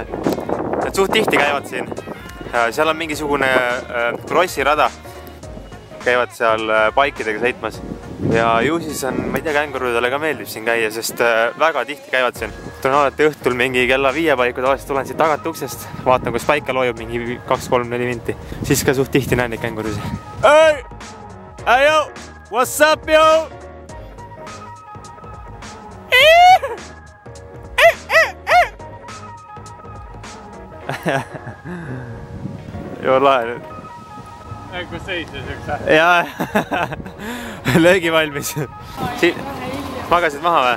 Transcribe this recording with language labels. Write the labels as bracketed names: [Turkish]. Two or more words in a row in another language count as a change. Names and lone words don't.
[Estonian] Nad suht tihti käivad siin, seal on mingisugune krossirada, käivad seal baikidega sõitmas. Ja ju siis on, ma ei tea, kängurudele ka meeldib siin käia, sest väga tihti käivad siin. Tulen alati õhtul mingi kella 5 paiku, tavaliselt tulen siit tagant uksest, vaatan, kus paika loojub mingi 2-3-4 minti. Siis ka suht tihti näen neid kängurusi. [English] Hey! Hey, yo! What's up, yo? [Estonian] Joo, lahe nüüd. Kus seisis üks? Jaa, löögi valmis. Magasid maha või?